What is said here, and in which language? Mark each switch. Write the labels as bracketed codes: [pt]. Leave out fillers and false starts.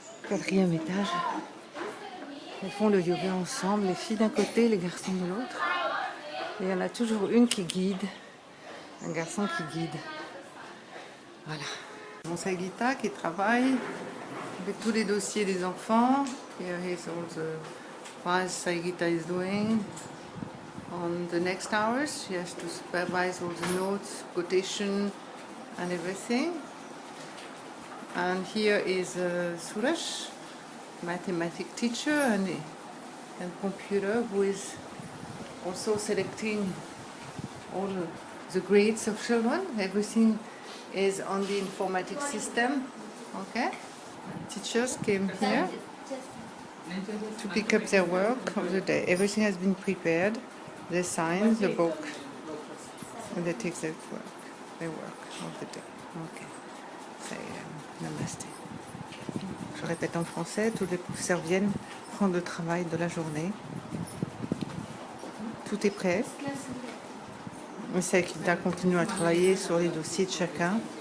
[fr] 4e étage. Elles font le yoga ensemble, les filles d'un côté, les garçons de l'autre. Et il y en a toujours une qui guide, un garçon qui guide. Voilà. Mon Sagita qui travaille avec tous les dossiers des enfants. [en] Here is all the files Sagita is doing. On the next hours, she has to supervise all the notes, quotation, and everything. And here is Suraj, mathematics teacher and computer, who is also selecting all the grades of children. Everything is on the informatics system. Okay? Teachers came here to pick up their work of the day. Everything has been prepared. They sign the book and they take their work of the day. Okay. Say namaste. [fr] Je répète en français, tous les professeurs viennent prendre le travail de la journée. Tout est prêt. Mais Sagita continue à travailler sur les dossiers de chacun.